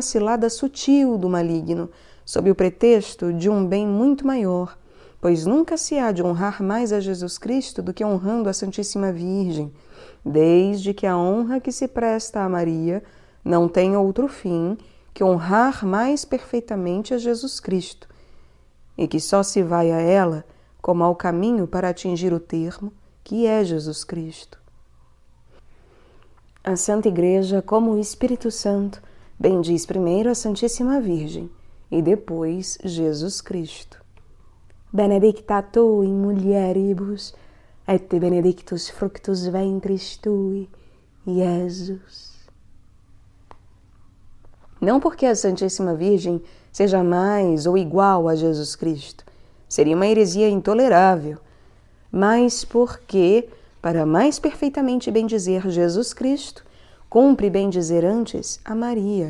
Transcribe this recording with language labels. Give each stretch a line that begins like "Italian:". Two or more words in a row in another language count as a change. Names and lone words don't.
Portuguese: cilada sutil do maligno, sob o pretexto de um bem muito maior, pois nunca se há de honrar mais a Jesus Cristo do que honrando a Santíssima Virgem, desde que a honra que se presta a Maria não tem outro fim que honrar mais perfeitamente a Jesus Cristo, e que só se vai a ela como ao caminho para atingir o termo, que é Jesus Cristo. A Santa Igreja, como o Espírito Santo, bendiz primeiro a Santíssima Virgem e depois Jesus Cristo.
Latin: Benedicta tu in mulieribus, et benedictus fructus ventris tui, Jesus.
Portuguese: Não porque a Santíssima Virgem seja mais ou igual a Jesus Cristo, seria uma heresia intolerável, mas porque, para mais perfeitamente bendizer Jesus Cristo, cumpre bendizer antes a Maria.